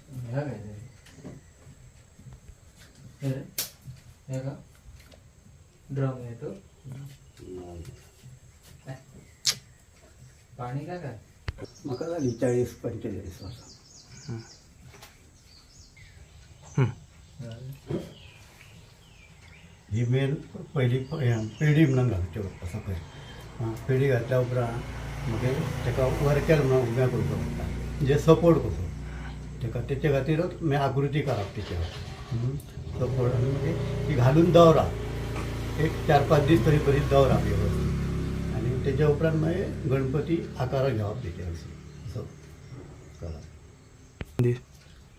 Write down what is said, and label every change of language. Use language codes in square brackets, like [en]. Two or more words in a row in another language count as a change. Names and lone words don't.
[mr] ह्या काय ते? हे रे? हे का ड्रम आहे तो पाणी काय काय [kok] म्हाका जाली 40-45 वर्सां. ही मेन पहिली पेडी म्हणून घालची पडटा सकयल. पेडी घातल्या उपरांत मागीर ताका वर्केल म्हणून उब्या करचो पडटा म्हणजे सपोर्ट कसो तेचे खातीरच मागीर आकृती करप तेचेर सपोर्ट आनी मागीर ती घालून दवरप एक 4-5 दीस तरी बरी दवरप वेवस्थीत आनी तेच्या उपरांत मागीर गणपती आकार घेवप तेचेर असो करप.